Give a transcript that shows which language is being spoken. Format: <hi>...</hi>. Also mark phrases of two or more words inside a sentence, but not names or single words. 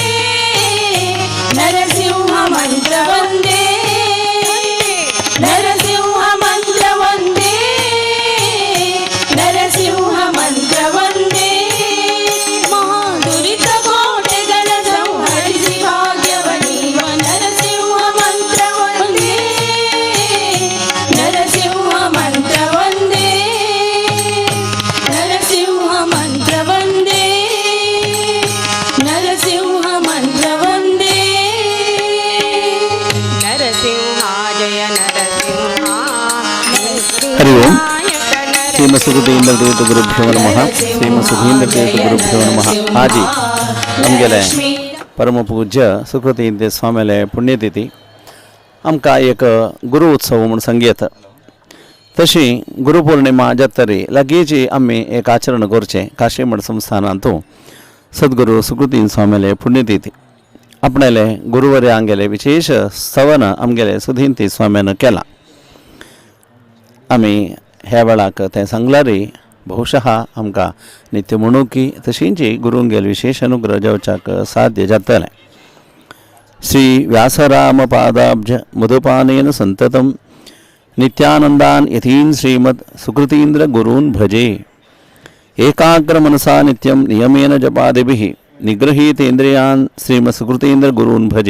<kn>ನರಸಿಂಹ ಮಂತ್ರ ವಂದೇ ನರಸಿಂಹ ಮಂತ್ರ ವಂದೇ ನರಸಿಂಹ ಮಂತ್ರ ವಂದೇ ಮಹಾದುರಿತ ಕೋಟೆಗಳ ಸಂಹರಿಸಿ ಭಾಗ್ಯವನೀವ ನರಸಿಂಹ ಮಂತ್ರ ವಂದೇ ನರಸಿಂಹ ಮಂತ್ರ ವಂದೇ ನರಸಿಂಹ ಮಂತ್ರ ವಂದೇ ನರಸಿಂಹ ಮಂತ್ರ ವಂದೇ ನರಸಿಂಹ ಜಯ ನರಸಿಂಹ</kn> <sa>हरि ओम श्रीमद सुखदेंद्र तीर्थ गुरुभ्यो नमः श्रीमद सुखदेंद्र तीर्थ गुरुभ्यो नमः</sa> <kok>आज आमगेले परम पूज्य सुखदेंद्र स्वामीले पुण्यतिथी आमकां एक गुरु उत्सव म्हूण सांगयत तशी गुरुपौर्णिमा जातरी लागींची आमी एक आचरण करचें काशी मठ संस्थानांतू सद्गुरू सुखदेंद्र स्वामीले पुण्यतिथी आपणेले गुरुवर्य आमगेले विशेष स्तवन आमगेले सुधींती स्वाम्यान केलां आमी ह्या वेळाक तें सांगल्यारय बहुशः आमकां नित्य म्हणुकी तशींच गुरूंगेल विशेष अनुग्रह जावच्याक साध्य जातलें</kok> <sa>श्री व्यासराम पादाब्ज मधुपानेन संततं नित्यानंदान यतीन श्रीमद सुकृतींद्र गुरून् भजे एकाग्र मनसा नित्यं नियमेन जपादिभिः निगृहीतेन्द्रियान् श्रीमद सुकृतींद्र गुरून् भजे</sa>